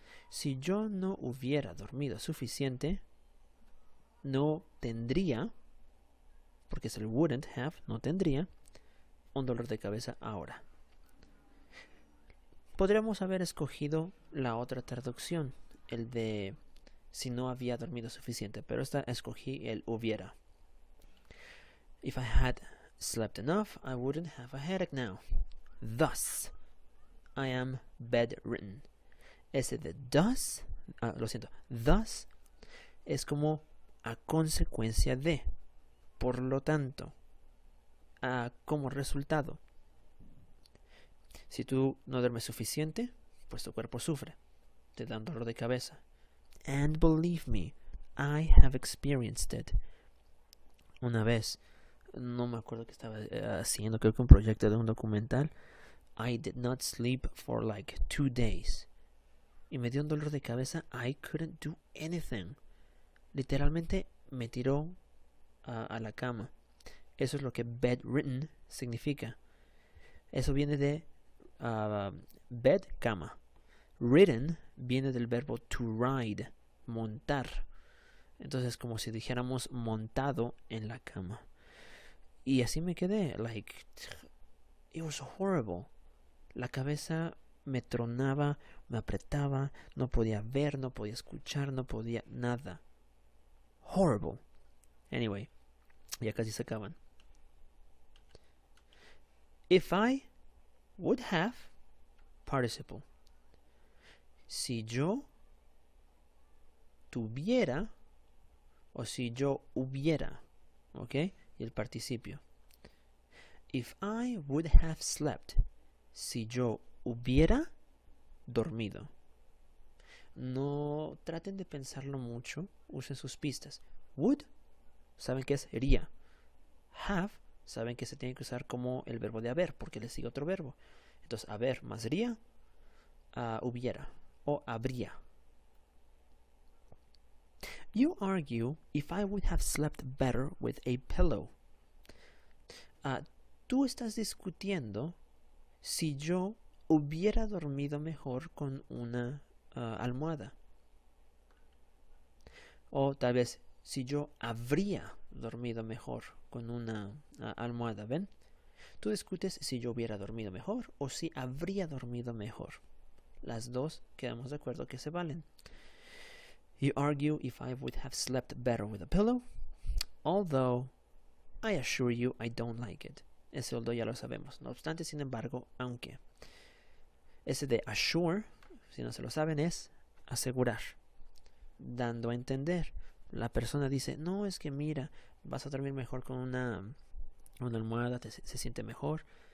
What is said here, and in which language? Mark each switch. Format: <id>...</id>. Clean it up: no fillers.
<es>Si yo no hubiera dormido suficiente, no tendría, porque es el wouldn't have, no tendría un dolor de cabeza ahora. Podríamos haber escogido la otra traducción, el de si no había dormido suficiente, pero esta escogí el hubiera.</es> <en>If I had slept enough, I wouldn't have a headache now. Thus, I am bedridden.</en> <es>Ese de thus, thus es como a consecuencia de, por lo tanto, como resultado. Si tú no duermes suficiente, pues tu cuerpo sufre, te da un dolor de cabeza.</es> <en>And believe me, I have experienced it.</en> <es>Una vez, no me acuerdo qué estaba haciendo, creo que un proyecto de un documental.</es> <en>I did not sleep for like 2 days.</en> <es>Y me dio un dolor de cabeza.</es> <en>I couldn't do anything.</en> <es>Literalmente me tiró a la cama. Eso es lo que bedridden significa. Eso viene de bed, cama. Ridden viene del verbo to ride, montar. Entonces como si dijéramos montado en la cama. Y así me quedé.</es> <en>Like, it was horrible.</en> <es>La cabeza me tronaba, me apretaba, no podía ver, no podía escuchar, no podía nada. Horrible. Anyway, ya casi se acaban.</es> <en>If I would have participle.</en> <es>Si yo tuviera o si yo hubiera, ¿ok? Y el participio.</es> <en>If I would have slept.</en> <es>Si yo hubiera dormido. No traten de pensarlo mucho, usen sus pistas. Would, saben que es iría. Have, saben que se tiene que usar como el verbo de haber, porque le sigue otro verbo. Entonces, haber más iría, hubiera o habría.</es> <en>You argue if I would have slept better with a pillow.</en> <es>Tú estás discutiendo si yo hubiera dormido mejor con una almohada. O tal vez si yo habría dormido mejor con una almohada, ¿ven? Tú discutes si yo hubiera dormido mejor o si habría dormido mejor. Las dos quedamos de acuerdo que se valen.</es> <en>You argue if I would have slept better with a pillow, although I assure you I don't like it.</en> <es>Ese although ya lo sabemos. No obstante, sin embargo, aunque. Ese de assure si no se lo saben, es asegurar, dando a entender. La persona dice, no, es que mira, vas a dormir mejor con una almohada, se siente mejor.</es>